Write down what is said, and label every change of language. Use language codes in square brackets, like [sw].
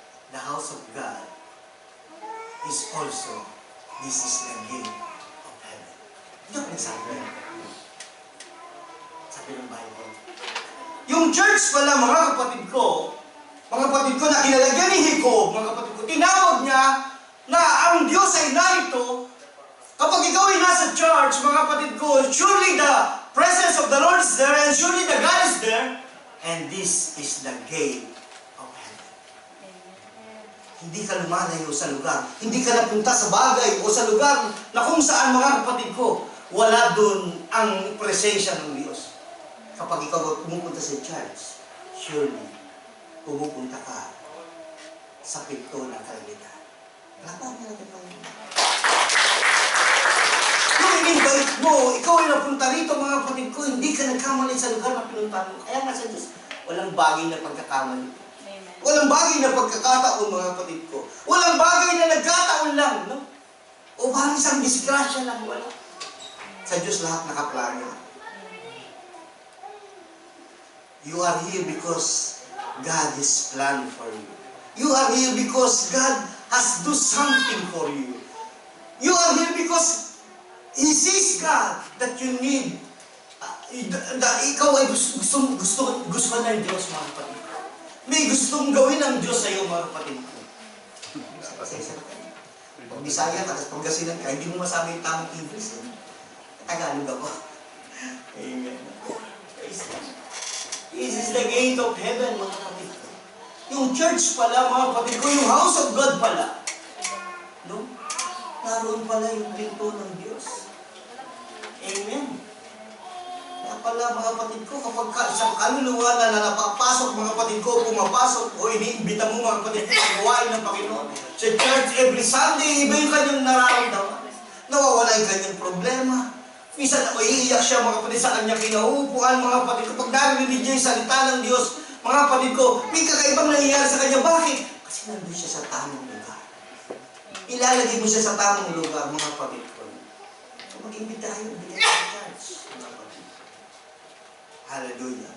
[en] The house of God is also, this is the gate of heaven. [tl] Hindi ako nagsabi. Sabi ng Bible. Yung church pala, mga kapatid ko, na kinalagyan ni Jacob, mga kapatid ko, tinawag niya na ang Diyos ay narito. Kapag ikaw ay nasa church, mga kapatid ko, [en] surely the presence of the Lord is there, and surely the God is there, and this is the gate of heaven. [tl] Hindi ka lumalayo sa lugar. Hindi ka napunta sa bagay o sa lugar na kung saan, mga kapatid ko, wala dun ang presensya ng Diyos. Kapag ikaw pumupunta sa church, [en] surely, [tl] pumupunta ka sa pinto ng kalimitan. Laban natin pa yun. Kung in-invite mo, ikaw ay napunta rito, mga kapatid ko, hindi ka nagkamali sa lugar na pinuntahan mo. Kaya nga sa Diyos, walang bagay na pagkakamali. Walang bagay na pagkakataon, mga kapatid ko. Walang bagay na nagkataon lang, no? O parang isang disgrasya lang, wala. Sa Diyos lahat nakaplano. [en] You are here because God has planned for you. You are here because God has do something for you. You are here because He sees God that you need. [tl] Ikaw ay gusto ka ng Diyos, mga kapatid. May gustong gawin ng Diyos sa iyo, mga kapatid. Pag Bisaya ka, tapos Pangasinan ka, hindi mo masabi yung tamang English. Tagalog ako. Amen. [en] This is the gate of heaven, mga kapatid. [tl] Yung church pala, mga kapatid ko, yung house of God pala. No? Naroon pala yung pinto ng Diyos. Amen. Kaya pala, mga kapatid ko, kapag isang kaluluwa na napapasok, mga kapatid ko, pumapasok, o iniimbita mo, mga kapatid ko, ang gawain ng Panginoon. Sa church, every Sunday, iba yung kanyang nararamdaman. Nawawala yung kanyang problema. Minsan ako iiyak siya, mga kapatid, sa kanyang kinaupuan, mga kapatid ko. Pag narinig niya yung salita ng Diyos, mga kapatid ko, may kakaibang nangyayari sa kanya. Bakit? Kasi nandun siya sa tamang lugar. Ilalagay mo siya sa tamang lugar, mga kapatid ko. So mag-imbita kayo, bigyan sa church, mga kapatid. Hallelujah.